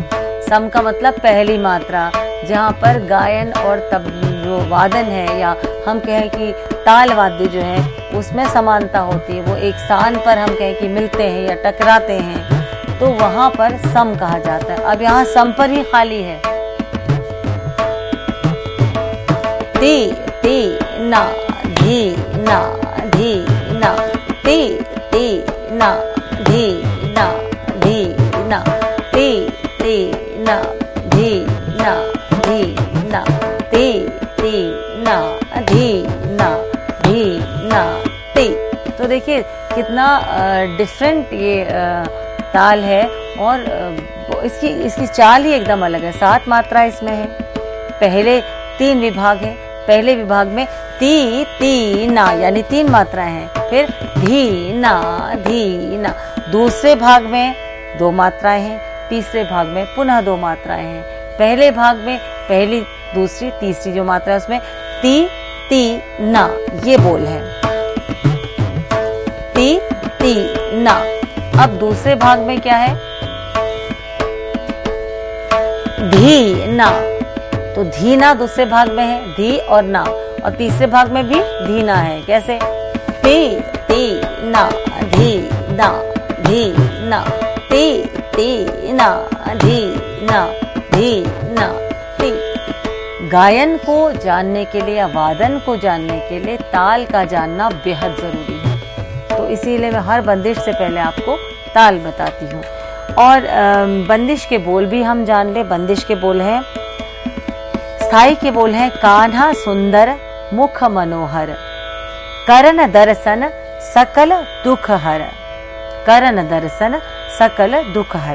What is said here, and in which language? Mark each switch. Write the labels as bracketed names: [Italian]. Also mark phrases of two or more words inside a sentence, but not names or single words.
[Hindi] सम का मतलब पहली मात्रा, जहाँ पर गायन और तब जो वादन है या हम कहें कि ताल वाद्य जो है उसमें समानता होती है, वो एक स्थान पर हम कहें कि मिलते हैं या टकराते हैं, तो वहाँ पर सम कहा जाता है। अब यहाँ सम पर ही खाली है। ती ती ना धी ना धी ना ती ती ना धी ना धी ना ती ती ना धी ना धी ना ती ती ना धी ना धी ना ती। तो देखिए कितना डिफरेंट ये ताल है, और इसकी चाल ही एकदम अलग है। 7 मात्रा इसमें है। पहले 3 विभाग हैं। पहले विभाग में ती ती ना यानी 3 मात्राएं हैं। फिर धी ना धी ना। दूसरे भाग में 2 मात्राएं हैं। तीसरे भाग में पुनः 2 मात्राएं हैं। पहले भाग में पहली, दूसरी, तीसरी जो मात्रा है उसमें ती ती ना, ये बोल है, ती ती ना। अब दूसरे भाग में क्या है, धी ना, तो धी ना दूसरे भाग में है, धी और ना, और तीसरे भाग में भी धी ना है। कैसे, ती ती ना धी ना, धी ना, ती ती ना धी ना, धी ना ती। गायन को जानने के लिए या वादन को जानने के लिए ताल का जानना बेहद जरूरी है। तो इसीलिए मैं हर बंदिश से पहले आपको ताल बताती हूँ। और बंदिश के बोल भी हम जान ले। बंदिश के बोल हैं, स्थाई के बोल हैं, कान्हा सुंदर मुख मनोहर, करण दर्शन सकल दुख हर, करण दर्शन सकल दुख हर।